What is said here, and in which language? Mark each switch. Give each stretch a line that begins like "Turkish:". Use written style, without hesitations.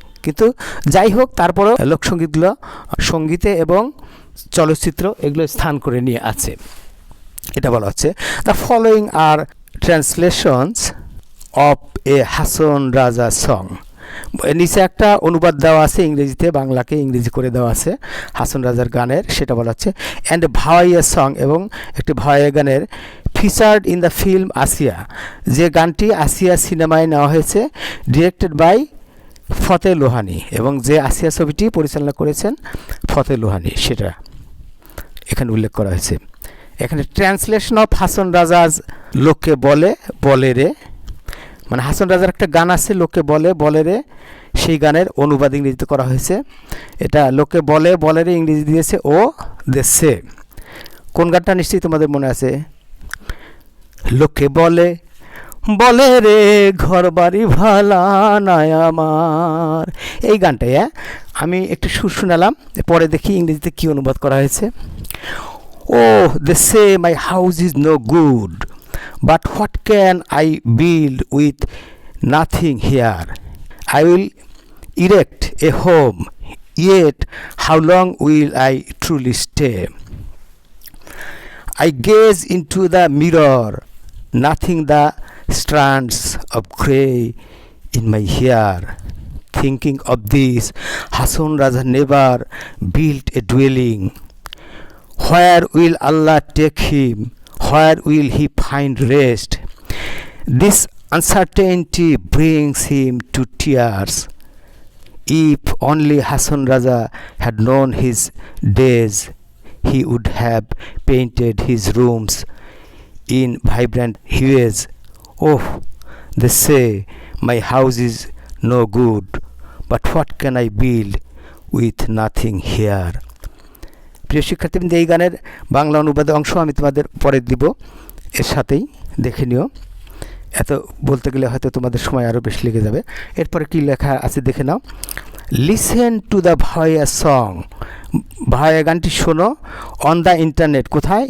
Bangla: কিন্তু যাই হোক তারপরেও লোকসঙ্গীতগুলো সঙ্গীতে এবং চলচ্চিত্র এগুলো স্থান করে নিয়ে আছে, এটা বলা হচ্ছে।
English: the following are translations of a Hasan Raja song,
Bangla: নিচে একটা অনুবাদ দেওয়া আছে ইংরেজিতে, বাংলাকে ইংরেজি করে দেওয়া আছে হাসন রাজার গানের, সেটা বলা হচ্ছে
English: and Bhawaiya song,
Bangla: এবং একটি ভাওয়াইয়া গানের
English: featured in the film Asiya,
Bangla: যে গানটি আসিয়া সিনেমায় নেওয়া হয়েছে,
English: directed by Fateh Lohani,
Bangla: এবং যে আসিয়া ছবিটি পরিচালনা করেছেন ফতে লোহানি, সেটা এখানে উল্লেখ করা হয়েছে। এখানে
English: translation of Hason Raja's
Bangla: লোকে বলে বলে রে, মানে হাসন রাজার একটা গান আছে লোকে বলে বলে রে, সেই গানের অনুবাদ ইংরেজিতে করা হয়েছে। এটা লোকে বলে বলে রে ইংরেজি দিয়েছে ও দেশে। কোন গানটা নিশ্চয়ই তোমাদের মনে আছে? লোকে বলে বলে রে ঘর বাড়ি ভালা নাই আমার, এই গানটাই। আমি একটু সুর শোনালাম, পরে দেখি ইংরেজিতে কী অনুবাদ করা হয়েছে।
English: Oh, they say my house is no good, but what can I build with nothing here? I will erect a home, yet how long will I truly stay? I gaze into the mirror, nothing the strands of grey in my hair. Thinking of this, Hasan Raja never built a dwelling. Where will Allah take him? Where will he find rest? This uncertainty brings him to tears. If only Hasan Raja had known his days, he would have painted his rooms in vibrant hues. Oh, they say my house is no good, but what can I build with nothing here?
Bangla: প্রিয় শিক্ষার্থীবৃন্দ, এই গানের বাংলা অনুবাদের অংশ আমি তোমাদের পরে দিব, এর সাথেই দেখে নিও। এত বলতে গেলে হয়তো তোমাদের সময় আরও বেশি লেগে যাবে। এরপরে কি লেখা আছে দেখে নাও।
English: listen to the Bhawaiya song,
Bangla: ভাওয়াইয়া গানটি শোনো,
English: on the internet,
Bangla: কোথায়?